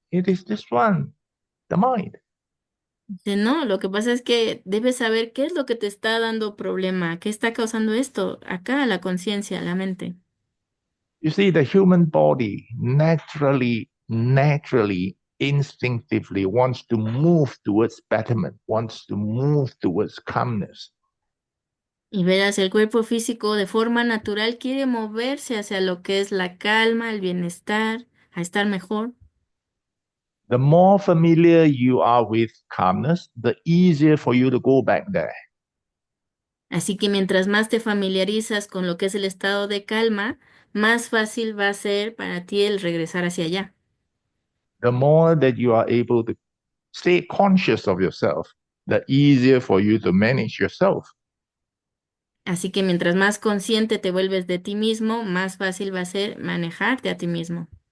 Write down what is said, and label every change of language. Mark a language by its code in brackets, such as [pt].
[en] It is this one, the mind. [es] Dice, no, lo que pasa es que debes saber qué es lo que te está dando problema, qué está causando esto. Acá, la conciencia, la mente. [en] You see, the human body naturally, instinctively wants to move towards betterment, wants to move towards calmness. [es] Y verás, el cuerpo físico de forma natural quiere moverse hacia lo que es la calma, el bienestar, a estar mejor. [en] The more familiar you are with calmness, the easier for you to go back there. [es] Así que mientras más te familiarizas con lo que es el estado de calma, más fácil va a ser para ti el regresar hacia allá. [en] The more that you are able to stay conscious of yourself, the easier for you to manage yourself. [es] Así que mientras más consciente te vuelves de ti mismo, más fácil va a ser manejarte a ti mismo.